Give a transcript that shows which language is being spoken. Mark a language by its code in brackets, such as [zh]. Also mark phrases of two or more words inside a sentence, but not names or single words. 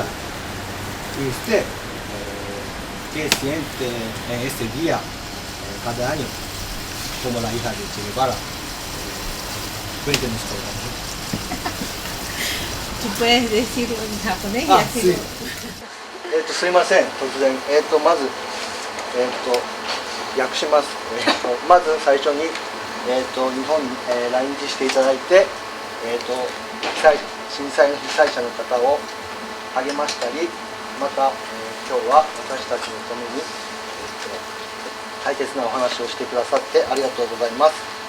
[es] ¿Y usted qué siente en este día cada año como la hija de Che Guevara? Cuéntenos por favor. Tú puedes decirlo en japonés y así. [ja] すいません、突然。まず、訳します。まず最初に、日本に、来日していただいて、震災の被災者の方を励ましたり、また、今日は私たちのために、大切なお話をしてくださってありがとうございます。